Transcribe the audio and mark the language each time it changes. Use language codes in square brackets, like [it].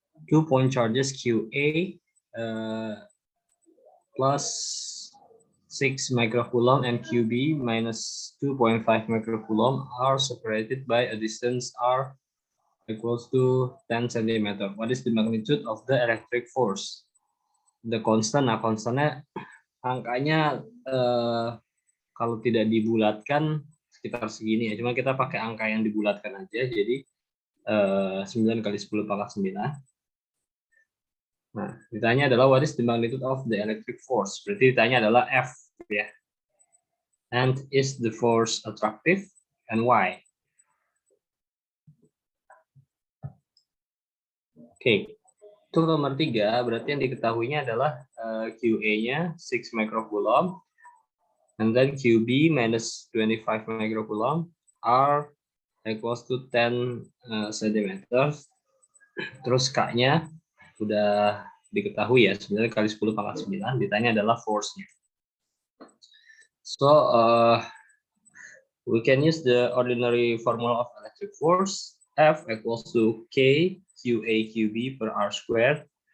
[en] 2-point charges QA plus 6 microcoulomb and QB minus 2.5 microcoulomb are separated by a distance R equals to 10 cm. What is the magnitude of the electric force? The constant, [id] nah konstannya angkanya kalau tidak dibulatkan sekitar segini ya. Cuma kita pakai angka yang dibulatkan aja, jadi 9 kali 10 pangkat 9. Nah, ditanya adalah [en] what is the magnitude of the electric force? [id] Berarti ditanya adalah F, ya. [en] And is the force attractive and why? [id] Oke, untuk nomor 3 berarti yang diketahuinya adalah QA-nya 6 microcoulomb, [en] and then QB minus 25 microcoulomb, R equals to 10 cm. [id] Terus K-nya udah diketahui ya, 9 kali 10 pangkat 9, ditanya adalah force-nya. [en] So, we can use the ordinary formula of electric force, F equals to K QA QB per R squared.